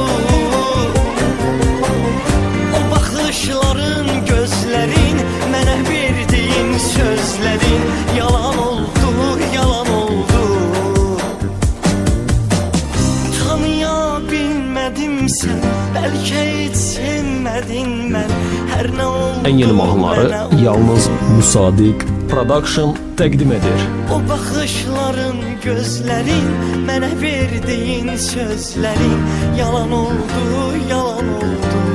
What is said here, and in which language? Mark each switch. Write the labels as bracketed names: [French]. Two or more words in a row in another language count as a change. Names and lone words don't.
[Turkish] O bakışların, gözlerin, mənə verdiğin sözlerin yalan oldu, yalan oldu. Tanıyabilmedim seni, belki hiç sevmedin beni. Her ne oldu, [Azerbaijani] En yeni mahnıları mənə oldu. yalnız Musadik Production təqdim edir. [Turkish] O bakışların, gözlerin, mənə verdiğin sözlerin yalan oldu, yalan oldu.